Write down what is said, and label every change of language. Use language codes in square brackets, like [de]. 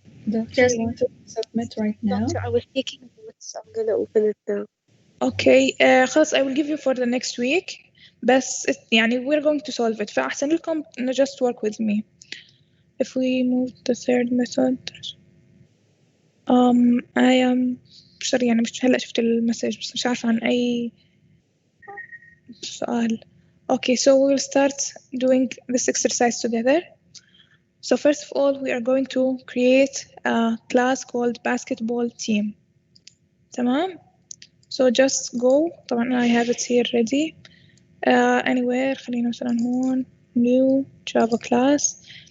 [en] Doctor, you want to submit right now? Doctor, I was taking notes. I'm gonna open it now. Okay, [ar] خلاص [en] I will give you for the next week. [ar] بس يعني [en] we're going to solve it. [ar] فأحسن لكم إنه [en] just work with me. If we move the third method. I am sorry [ar] يعني مش هلا شفت المسج بس مش عارفة عن أي سؤال. [en] Okay, so we will start doing this exercise together. So first of all, we are going to create a class called basketball team. تمام? So just go. طبعا I have it here ready. Anywhere [ar] خلينا مثلا هون [en] new Java class.